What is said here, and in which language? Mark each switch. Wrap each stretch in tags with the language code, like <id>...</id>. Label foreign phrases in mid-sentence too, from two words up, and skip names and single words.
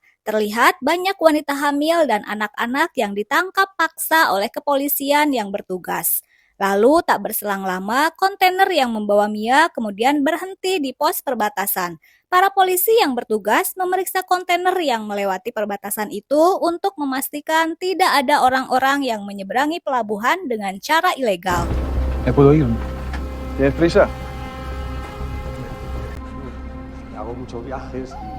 <id>Terlihat banyak wanita hamil dan anak-anak yang ditangkap paksa oleh kepolisian yang bertugas. Lalu tak berselang lama, kontainer yang membawa Mia kemudian berhenti di pos perbatasan. Para polisi yang bertugas memeriksa kontainer yang melewati perbatasan itu untuk memastikan tidak ada orang-orang yang menyeberangi pelabuhan dengan cara ilegal.</id> <es>¿Me puedo ir? ¿Tienes prisa? Hago muchos viajes</es>